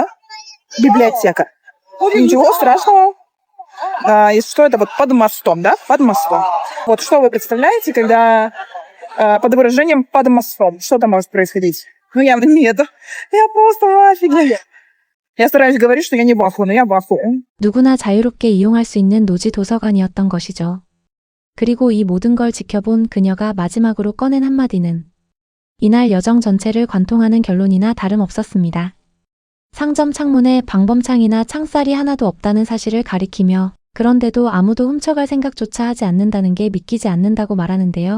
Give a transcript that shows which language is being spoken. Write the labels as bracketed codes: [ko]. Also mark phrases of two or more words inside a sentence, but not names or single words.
[ru] Библиотека. Ничего страшного. Если что, это вот под мостом, да? Под мостом. Вот что вы представляете, когда под выражением «под мостом»? Что там может происходить? Ну, явно нет. Я просто в офиге. Я стараюсь говорить, что я не в ахуе, но я в ахуе. [ko] 누구나 자유롭게 이용할 수 있는 노지 도서관이었던 것이죠. 그리고 이 모든 걸 지켜본 그녀가 마지막으로 꺼낸 한마디는 이날 여정 전체를 관통하는 결론이나 다름없었습니다. 상점 창문에 방범창이나 창살이 하나도 없다는 사실을 가리키며 그런데도 아무도 훔쳐갈 생각조차 하지 않는다는 게 믿기지 않는다고 말하는데요.